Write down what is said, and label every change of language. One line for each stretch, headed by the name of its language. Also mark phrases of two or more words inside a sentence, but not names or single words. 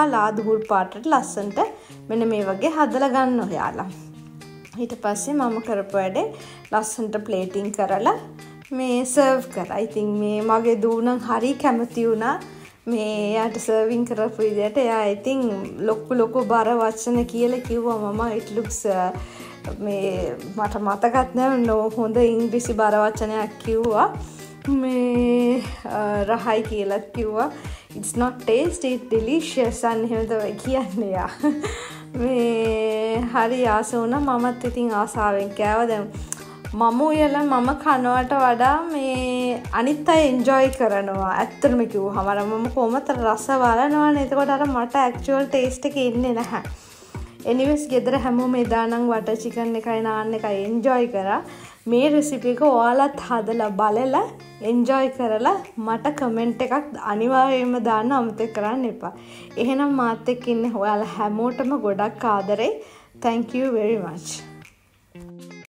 Sinhala: ලා දුහුල් පාටට ලස්සනට මෙන්න මේ වගේ හදලා ගන්න ඔයාලා. ඊට පස්සේ මම කරපු වැඩේ ලස්සනට ප්ලේටිං කරලා මේ සර්ව් කරා. ඉතින් මේ මගේ දූ නම් හරි කැමති වුණා මේ යාට සර්වින් කරපු විදිහට. එයා ඉතින් ලොකු බර වචන කියලා කිව්වා මම
English: it looks
Sinhala: මේ මට මතකත් නැහැ හොඳ ඉංග්‍රීසි බර වචනයක් කිව්වා. මේ රහයි කියලා කිව්වා.
English: It's not tasty, it's delicious and
Sinhala: එහෙම තමයි කියන්නේ යා. මේ හරි ආස වුණා. මමත් ඉතින් ආසාවෙන් කෑවා. දැන් මම උයලා මම කනවට වඩා මේ අනිත් අය එන්ජොයි කරනවා. ඇත්තටම කිව්වම මම කොහොමද රස බලනවනේ. එතකොට අර මට
English: actual taste
Sinhala: එක ඉන්නේ නැහැ. එනිවේස් ගෙදර හැමෝම එදා නම්
English: butter chicken
Sinhala: එකයි නාන් එකයි එන්ජොයි කරා. මේ රෙසිපි එක ඔයාලත් හදලා බලලා එන්ජොයි කරලා මට කමෙන්ට් එකක් අනිවාර්යයෙන්ම දාන්න අමතක කරන්න එපා. එහෙනම් මාත් එක්ක ඉන්නේ ඔයාලා හැමෝටම ගොඩක් ආදරේ.
English: Thank you very much.